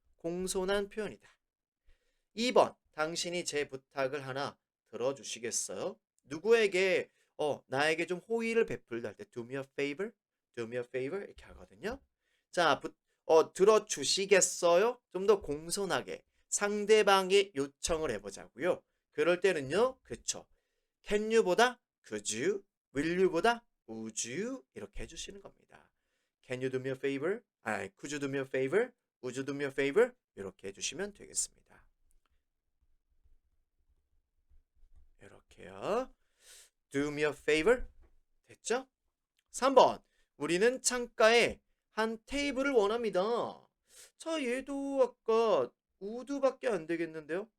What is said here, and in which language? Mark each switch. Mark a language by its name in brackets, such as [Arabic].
[Korean] 공손한 표현이다. 2번 당신이 제 부탁을 하나 들어주시겠어요? 누구에게 나에게 좀 호의를 베풀다 할 때 [English] do me a favor? do me a favor? [Korean] 이렇게 하거든요. 자, 들어주시겠어요? 좀 더 공손하게 상대방의 요청을 해보자고요. 그럴 때는요. 그쵸. can you보다 could you, will you보다 would you 이렇게 해주시는 겁니다. [English] can you do me a favor? could you do me a favor? would you do me a favor? [Korean] 이렇게 해주시면 되겠습니다. 이렇게요. [English] do me a favor? [Korean] 됐죠? 3번. 우리는 창가에 한 테이블을 원합니다. 자, 얘도 아까 would밖에 안 되겠는데요?